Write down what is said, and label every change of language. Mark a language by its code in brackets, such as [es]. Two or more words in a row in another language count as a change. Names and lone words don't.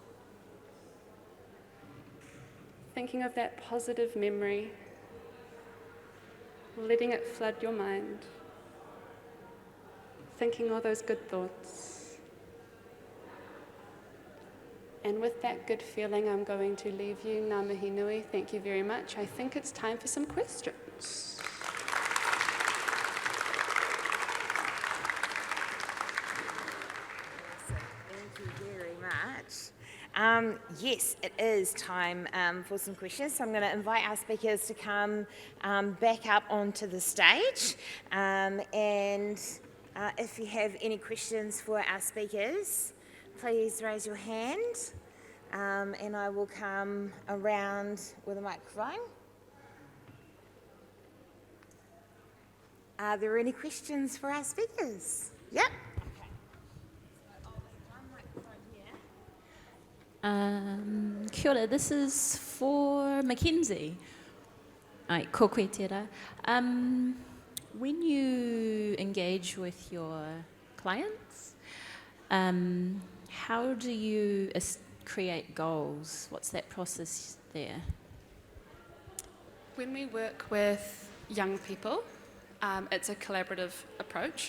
[en] Thinking of that positive memory, letting it flood your mind. Thinking all those good thoughts. And with that good feeling, I'm going to leave you. [mi] Ngā mihi nui, [en] thank you very much. I think it's time for some questions. Thank you very much. Yes, it is time for some questions. So I'm going to invite our speakers to come back up onto the stage. If you have any questions for our speakers, please raise your hand and I will come around with a microphone. Are there any questions for our speakers? Yep. [mi] Kia ora, [en] this is for Mackenzie. [mi] Ai, ko koe tērā. [en] When you engage with your clients, how do you create goals? What's that process there? When we work with young people, it's a collaborative approach.